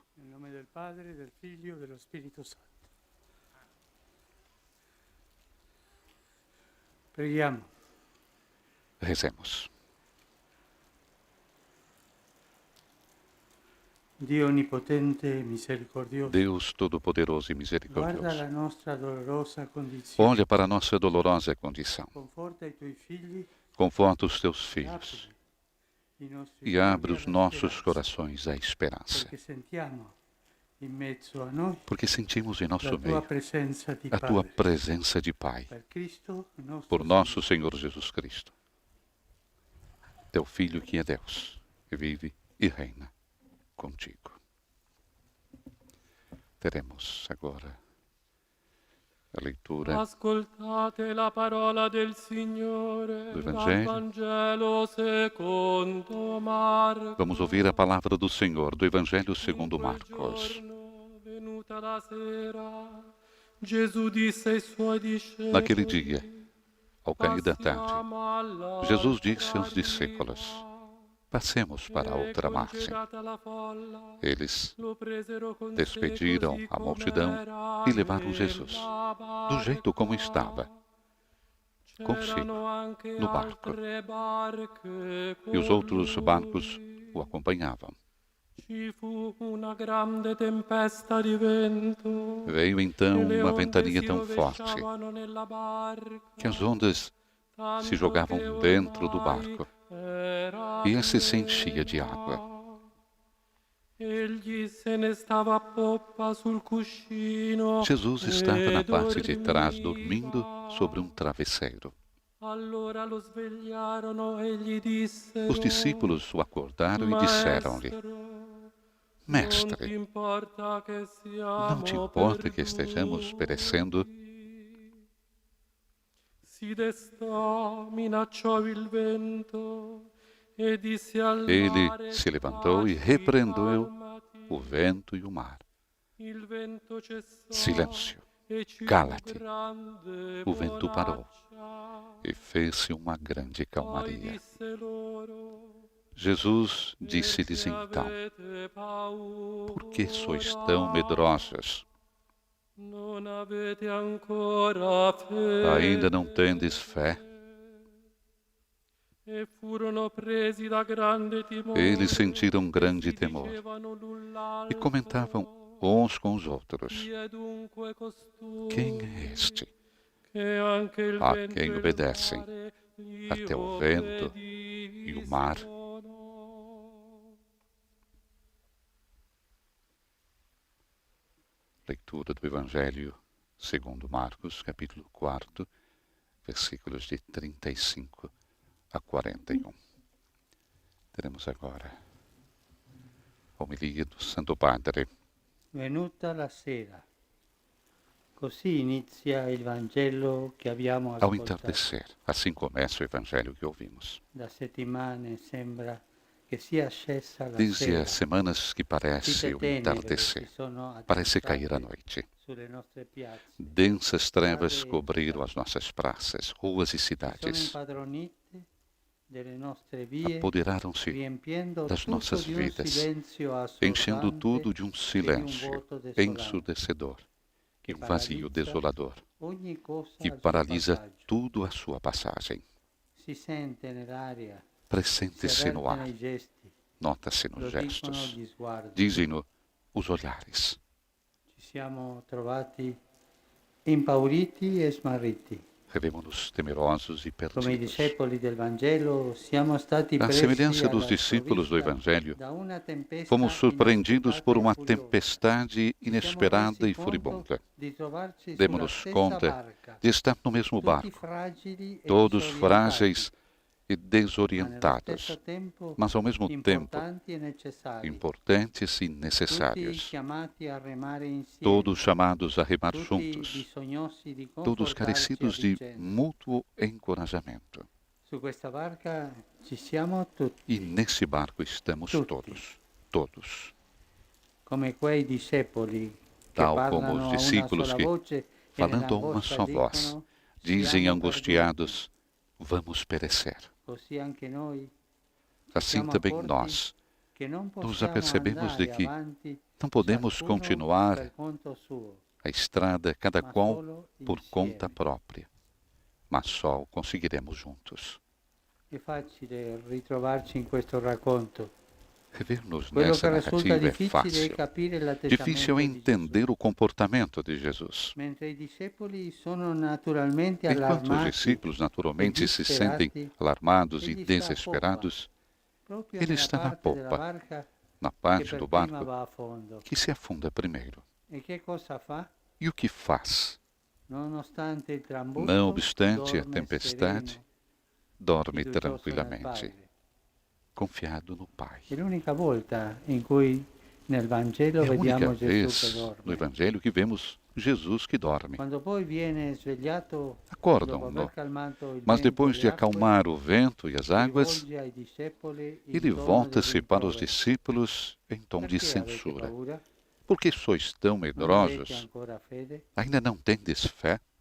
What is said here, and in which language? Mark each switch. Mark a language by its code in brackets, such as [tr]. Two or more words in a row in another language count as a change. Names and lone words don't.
[pt] Em nome do Padre, do Filho e do Espírito Santo. [it] Preghiamo. [pt] Rezemos. [it] Dio onipotente e misericordioso, [pt] Deus Todo-Poderoso e [it] guarda [pt] Misericordioso, [it] la nostra dolorosa condizione, [pt] olha para a nossa dolorosa condição, [it] conforta i tuoi figli, [pt] conforta os teus filhos [it] apri i nostri [pt] e [it] cuori [pt] abre os [it] alla [pt] nossos [it] speranza, [pt] corações à esperança, [it] perché sentiamo in mezzo a noi [pt] porque sentimos em [it] la [pt] nosso [it] tua [pt] meio [it] presenza di [pt] a tua [it] Padre, [pt] presença de Pai, [it] per Cristo, nostro [pt] por nosso [it] Signore. [pt] Senhor Jesus Cristo, teu Filho que é Deus, que vive e reina contigo. Teremos agora a leitura [it] Ascoltate la parola del Signore [pt] do [it] dal [pt] Evangelho. [it] Vangelo secondo Marco. [pt] Vamos ouvir a palavra do Senhor do Evangelho [it] In [pt] segundo [it] quel [pt] Marcos. [it] giorno, venuta la sera, Gesù disse ai suoi discepoli: [pt] Naquele dia, ao cair da tarde, [it] Passiamo all'altra [pt] Jesus disse aos [it] riva. [pt] discípulos: Passemos para a [it] E [pt] outra margem. [it] congelata la folla, [pt] Eles [it] lo presero con sé [pt] despediram [it] così [pt] a multidão [it] com'era [pt] e levaram Jesus, [it] nella [pt] do jeito como [it] barca. [pt] estava, consigo, [it] C'erano anche [pt] no barco. [it] altre barche [pt] E os [it] con [pt] outros [it] lui. [pt] barcos o acompanhavam. [it] Ci fu una grande tempesta di vento. [pt] Veio então [it] e le [pt] uma [it] onde [pt] ventania [it] si [pt] tão forte [it] rovesciavano nella barca, [pt] que as ondas [it] tanto [pt] se jogavam [it] che [pt] dentro do [it] ormai [pt] barco [it] era [pt] e esse se enchia de água. [it] Egli se ne stava a poppa sul cuscino [pt] Jesus [it] e [pt] estava na parte de trás, [it] dormiva. [pt] dormindo sobre um travesseiro. [it] Allora lo svegliarono e gli dissero: [pt] Os discípulos o acordaram e disseram-lhe: Mestre, Mestre, não te importa que estejamos perecendo? [it] Si destò, minacciò il vento e disse al [pt] Ele [it] mare: [pt] se levantou e [it] "Taciti, [pt] repreendeu [it] calmati." [pt] o vento e o mar. [it] Il vento cessò [pt] Silêncio, [it] e ci fu [pt] cala-te. [it] grande [pt] O vento parou [it] bonaccia. [pt] e fez-se uma grande [it] Poi [pt] calmaria. [it] disse loro: [pt] Jesus disse-lhes [it] "Perché [pt] então: [it] avete paura? [pt] Por que sois tão medrosos? [it] Non avete ancora fede?" [pt] Ainda não tendes fé? [it] E furono presi da grande timore. [pt] Eles sentiram grande [it] e si [pt] temor [it] dicevano l'un [pt] e [it] l'altro: [pt] comentavam uns com os outros: [it] "Chi è dunque costui [pt] Quem é este [it] che anche il [pt] a [it] vento [pt] quem [it] e il [pt] obedecem [it] mare gli [pt] até o vento e o mar?" [it] obbediscono?" [pt] Leitura do Evangelho segundo Marcos, capítulo 4, versículos de 35 a 41. Teremos agora a homilia do Santo Padre. [it] Venuta la sera. Così inizia il Vangelo che abbiamo [pt] Ao [it] ascoltato. [pt] entardecer, assim começa o Evangelho que ouvimos. [it] Da settimane sembra che sia scesa la [pt] Desde [it] sera, [pt] as semanas que parece [it] dite [pt] o [it] tenere che [pt] entardecer, [it] sono [pt] parece cair a [it] attestate [pt] noite. [it] sulle nostre piazze, [pt] Densas trevas [it] strade, [pt] cobriram as nossas praças, ruas e [it] si sono [pt] cidades. [it] impadronite delle nostre vie, [pt] Apoderaram-se [it] riempiendo [pt] das [it] tutto [pt] nossas [it] di un [pt] vidas, [it] silenzio [pt] enchendo [it] assordante [pt] tudo de um [it] e di un [pt] silêncio [it] vuoto desolante [pt] ensurdecedor e [it] che [pt] um vazio [it] paralizza [pt] desolador [it] ogni cosa [pt] que [it] al suo [pt] paralisa [it] passaggio. [pt] tudo à sua passagem. [it] Si sente nell'aria, si [pt] Pressente-se no [it] avverte [pt] ar, [it] nei gesti, [pt] nota-se [it] lo [pt] nos [it] dicono [pt] gestos, [it] gli sguardi. [pt] dizem-no os olhares. [it] Ci siamo trovati impauriti e smarriti. [pt] Revemos-nos temerosos e [it] Come i [pt] perdidos. [it] discepoli del Vangelo, siamo stati [pt] À [it] presi [pt] semelhança dos [it] alla [pt] discípulos do [it] sprovvista [pt] Evangelho, [it] da una tempesta [pt] fomos surpreendidos [it] inaspettata [pt] por [it] e [pt] uma [it] furiosa. [pt] tempestade [it] Ci siamo [pt] inesperada [it] resi [pt] e [it] conto [pt] furibunda. [it] di trovarci sulla [pt] Demos-nos [it] stessa [pt] conta [it] barca, [pt] de estar no mesmo [it] tutti [pt] barco, [it] fragili e [pt] todos [it] disorientati, [pt] frágeis e [it] ma nello [pt] desorientados, [it] stesso tempo [pt] mas ao mesmo tempo [it] importanti e necessari, [pt] importantes e [it] tutti [pt] necessários, [it] chiamati a remare insieme, [pt] todos chamados a remar [it] tutti [pt] juntos, [it] bisognosi di [pt] todos [it] confortarci a [pt] carecidos de [it] vicenda. [pt] mútuo encorajamento. [it] Su questa barca ci siamo tutti, [pt] E nesse barco estamos [it] Tutti. [pt] todos. [it] come quei discepoli che [pt] Tal [it] parlano [pt] como os [it] a una [pt] discípulos [it] sola [pt] que, [it] voce e [pt] falando a uma [it] nell'angoscia [pt] só voz, [it] dicono, [pt] dizem [it] "Siamo [pt] angustiados: vamos perecer. [it] perduti". Così anche noi [pt] Assim [it] siamo [pt] também [it] accorti [pt] nós [it] che non [pt] nos [it] possiamo [pt] apercebemos de [it] andare [pt] que [it] avanti [pt] não podemos [it] ciascuno [pt] continuar [it] per conto suo, [pt] a estrada, cada [it] ma [pt] qual [it] solo [pt] por conta [it] insieme. [pt] própria, mas só o conseguiremos juntos. [it] È facile ritrovarci in questo racconto. [pt] Rever-nos [it] Quello [pt] nessa [it] che risulta [pt] narrativa é [it] difficile è [pt] fácil. [it] capire l'atteggiamento [pt] Difícil é [it] di Gesù. [pt] entender o comportamento de Jesus. [it] Mentre i discepoli sono naturalmente [pt] Enquanto os [it] allarmati, [pt] discípulos naturalmente se sentem [it] disperati, [pt] alarmados e ele está a desesperados, [it] proprio [pt] ele [it] nella [pt] está na [it] parte della [pt] popa, [it] barca [pt] na [it] che [pt] parte [it] per [pt] do [it] prima [pt] barco [it] va a fondo. [pt] que se afunda primeiro. [it] E che cosa fa? [pt] E o que faz? [it] Nonostante il trambusto, [pt] Não obstante a [it] dorme [pt] tempestade, [it] sereno, [pt] dorme [it] fiducioso nel [pt] tranquilamente, [it] Padre. [pt] confiado no Pai. [it] È l'unica volta in cui nel Vangelo [pt] É a única [it] vediamo Gesù che [pt] vez no [it] dorme. [pt] Evangelho que vemos Jesus que dorme. [it] Quando poi viene svegliato, dopo [pt] Acordam-no, [it] aver calmato il [pt] mas [it] vento [pt] depois [it] e [pt] de [it] le acque, [pt] acalmar o vento e as [it] si [pt] águas, [it] rivolge ai discepoli in [pt] ele [it] tono [pt] volta-se [it] di [pt] para os [it] rimprovero. [pt] discípulos em tom de [it] Perché avete [pt] censura. [it] paura? [pt] Por que sois tão [it] Non avete [pt] medrosos? [it] ancora fede? [pt] Ainda não tendes fé?